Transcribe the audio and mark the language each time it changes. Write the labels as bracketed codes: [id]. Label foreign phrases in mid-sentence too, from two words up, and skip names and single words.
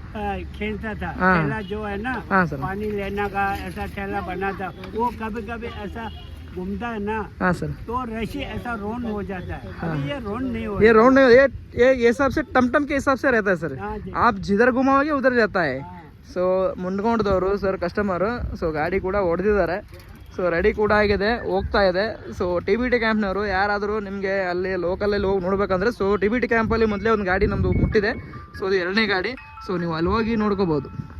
[hi] खींचता था. हाँ. ठेला जो है ना, हाँ सर. पानी लेना का ऐसा ठेला बना था. वो कभी कभी ऐसा घूमता है ना. हाँ सर. तो रस्सी ऐसा रोन हो जाता है. हाँ. अभी ये रोन नहीं हो. ये राउंड नहीं, ये हिसाब से टमटम के हिसाब से रहता है सर. हाँ जी. आप जिधर घुमाओगे उधर जाता है. [kn] ಸೊ ಮುಂಡ್ಕೊಂಡದವರು ಸರ್ ಕಸ್ಟಮರು. ಸೊ ಗಾಡಿ ಕೂಡ ಹೊಡೆದಿದ್ದಾರೆ. ಸೊ ರೆಡಿ ಕೂಡ ಆಗಿದೆ, ಹೋಗ್ತಾ ಇದೆ. ಸೊ ಟಿಬಿಟಿ ಕ್ಯಾಂಪ್ನವರು ಯಾರಾದರೂ ನಿಮಗೆ ಅಲ್ಲಿ ಲೋಕಲಲ್ಲಿ ಹೋಗಿ ನೋಡ್ಬೇಕಂದ್ರೆ, ಸೊ ಟಿಬಿಟಿ ಕ್ಯಾಂಪಲ್ಲಿ ಮೊದಲೇ ಒಂದು ಗಾಡಿ ನಮ್ಮದು ಮುಟ್ಟಿದೆ. ಸೊ ಅದು 2ನೇ ಗಾಡಿ. ಸೊ ನೀವು ಅಲ್ಲಿ ಹೋಗಿ ನೋಡ್ಕೋಬೋದು.